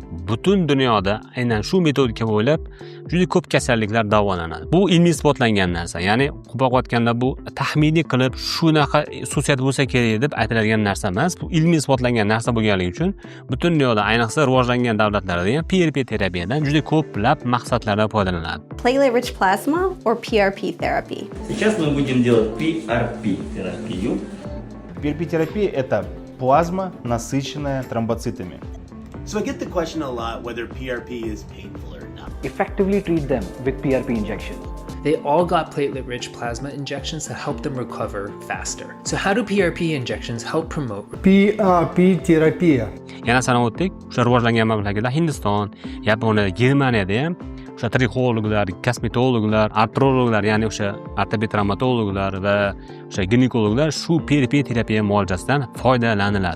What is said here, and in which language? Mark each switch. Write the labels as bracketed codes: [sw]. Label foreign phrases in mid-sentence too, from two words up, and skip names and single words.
[uz] Butun dunyoda aynan shu metodika bo'ylab juda ko'p kasalliklar davolanadi. Bu ilmiy isbotlangan narsa. Ya'ni ko'proq aytganda bu taxminiy qilib shunaqa xususiyat bo'lsa kerak deb aytiladigan narsa emas. Bu ilmiy isbotlangan narsa bo'lganligi uchun butun dunyoda, ayniqsa rivojlangan davlatlarda ham PRP terapiyadan juda ko'plab maqsadlarda foydalanadi. [en] Platelet rich plasma or PRP therapy? [ru] Сейчас мы будем делать PRP терапию. PRP-терапия – это плазма, насыщенная тромбоцитами. [en] So I get the question a lot whether PRP is painful or not. Effectively treat them with PRP injections. They all got platelet-rich plasma injections to help them recover faster. So how do PRP injections help promote? [uz] PRP-terapia. Yana sanab o'tdik, o'sha rivojlangan mamlakatlar Hindiston, Yaponiya, Germaniyada ham o'sha trixologlar, kosmetologlar, artrologlar, ya'ni o'sha ortoped travmatologlar va o'sha ginekologlar shu PRP terapiya muolajasidan foydalaniladi.